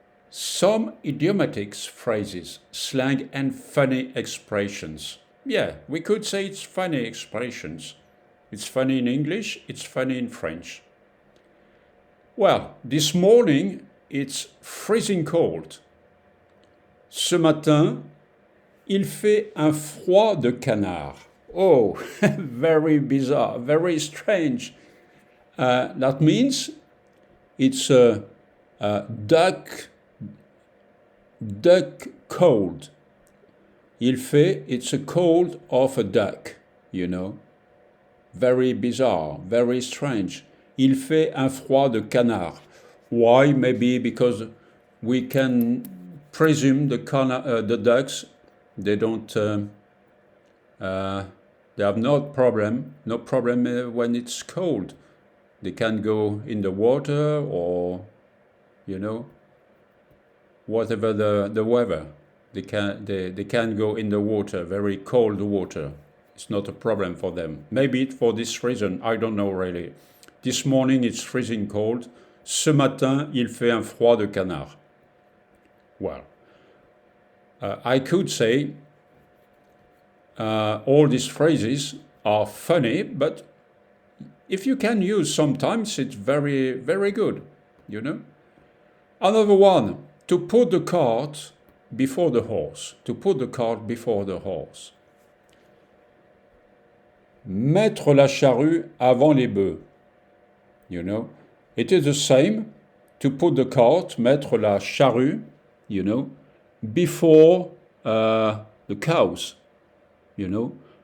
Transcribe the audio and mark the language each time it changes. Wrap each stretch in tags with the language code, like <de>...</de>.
<en>Some idiomatic phrases, slang and funny expressions. Yeah, we could say it's funny expressions. It's funny in English, it's funny in French. Well, this morning, it's freezing cold.</en> <fr>Ce matin, il fait un froid de canard.</fr> <en>Oh, very bizarre, very strange. That means it's a duck cold.</en> <fr>Il fait,</fr> <en>it's a cold of a duck, you know. Very bizarre, very strange.</en> <fr>Il fait un froid de canard.</fr> <en>Why? Maybe because we can presume the ducks, they don't, they have no problem when it's cold. They can go in the water or, you know, whatever the weather. They can go in the water, very cold water. It's not a problem for them. Maybe for this reason, I don't know really. This morning it's freezing cold.</en> <fr>Ce matin, il fait un froid de canard.</fr> <en>Well, I could say all these phrases are funny, but if you can use sometimes, it's very, very good, you know. Another one, to put the cart before the horse. To put the cart before the horse.</en> <fr>Mettre la charrue avant les bœufs.</fr> <en>You know, it is the same to put the cart,</en> <fr>mettre la charrue,</fr> <en>you know, before the cows, you know.</en>